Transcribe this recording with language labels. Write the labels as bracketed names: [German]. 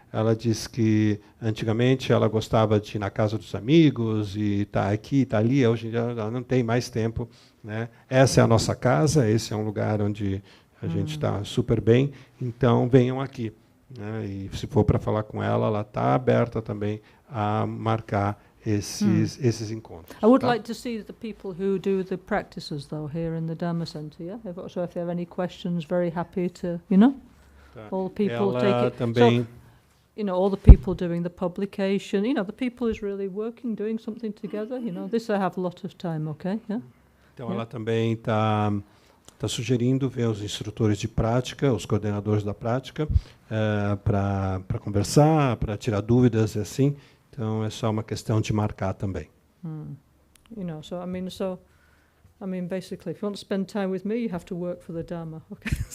[Portuguese] Ela diz que antigamente ela gostava de ir na casa dos amigos e estar aqui, estar ali. Hoje em dia ela não tem mais tempo, né? Essa é a nossa casa, esse é um lugar onde a gente está super bem, então venham aqui, né? E se for para falar com ela, ela está aberta também a marcar esses encontros. [English] I would like to see the people who do the practices, though, here in the Dharma Center, yeah? So if they have any questions, very happy to, [Portuguese] Tá. [English] All the people [Portuguese] Ela [English] take it. [Portuguese] também... [English] So, you know, all the people doing the publication, you know, the people is really working, doing something together, you know. This I have a lot of time, okay? Yeah? [Portuguese] Então, ela também está sugerindo ver os instrutores de prática, os coordenadores da prática, para conversar, para tirar dúvidas e assim. Então, é só uma questão de marcar também. [English] You know, I mean, basically, if you want to spend time with me, you have to work for the Dharma, okay?